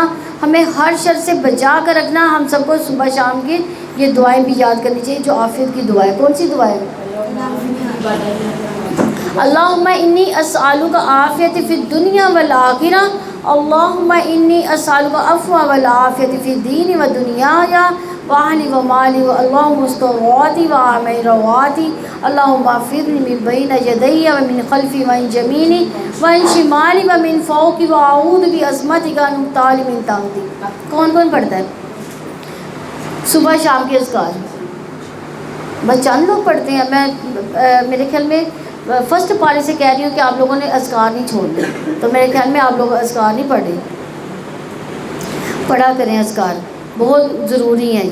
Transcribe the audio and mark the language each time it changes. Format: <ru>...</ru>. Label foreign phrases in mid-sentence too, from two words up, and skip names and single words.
<ur>ہمیں ہر شر سے بچا کر رکھنا. ہم سب کو صبح شام کی یہ دعائیں بھی یاد کرنی چاہیے جو عافیت کی دعائیں. کون سی دعائیں؟</ur> <ar>اللہم انی اسألک عافیت فی الدنیا والآخرہ، اللہم انی اسألک عفو والعافیت فی الدین و دنیایا وأہلی و مالی، اللہم استر عورتی و آمن رواتی، اللہم اغفرنی من بین یدی و من خلفی و من یمینی و من شمالی و من فوقی و اعوذ بعظمتک ان اغتال من تحتی.</ar> <ur>کون کون پڑھتا ہے صبح شام کے اذکار؟ بس چند لوگ پڑھتے ہیں. میں میرے خیال میں فرسٹ پاری سے کہہ رہی ہوں کہ آپ لوگوں نے اذکار نہیں چھوڑنے، تو میرے خیال میں آپ لوگ اذکار نہیں پڑھ رہے. پڑھا کریں اذکار، بہت ضروری ہیں.</ur>